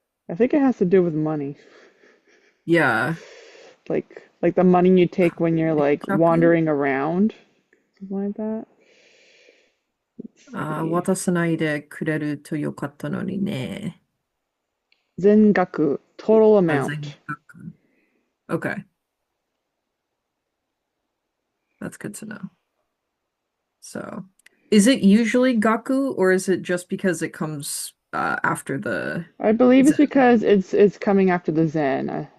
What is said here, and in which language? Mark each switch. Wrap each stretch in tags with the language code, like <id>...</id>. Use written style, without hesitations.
<en>I think it has to do with money, Yeah. like the money you take when you're like</en> <ja>借</ja> <en>wandering around, something like that. Let's see.</en> <ja>渡さないでくれるとよかったのにね。</ja> <en>Zengaku, total</en> <ja>全</ja> <en>amount. 額 Okay, that's good to know. So, is it usually Gaku or is it just because it comes after the I believe it's Zen? because it's coming after the Zen.</en>